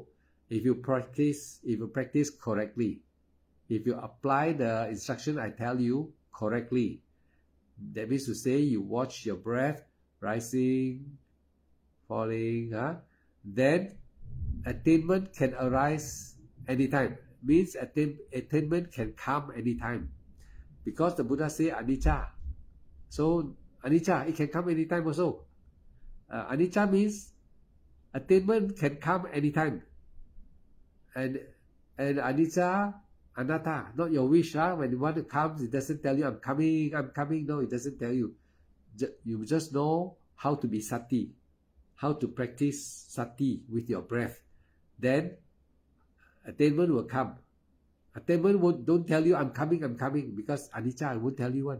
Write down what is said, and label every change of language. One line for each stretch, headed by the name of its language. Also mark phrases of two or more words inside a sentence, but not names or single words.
English: If you practice correctly, if you apply the instruction I tell you correctly, that means to say you watch your breath rising, falling, then attainment can arise anytime. Means attainment can come anytime. Because the Buddha say anicca. So anicca, it can come anytime also. Anicca means attainment can come anytime.
Pali: And anicca, anatta,
English: not your wish. When you want to come, it doesn't tell you, I'm coming. No, it doesn't tell you. You just know how to be sati, how to practice sati with your breath. Then attainment will come. Attainment don't tell you, I'm coming, because anicca won't tell you one.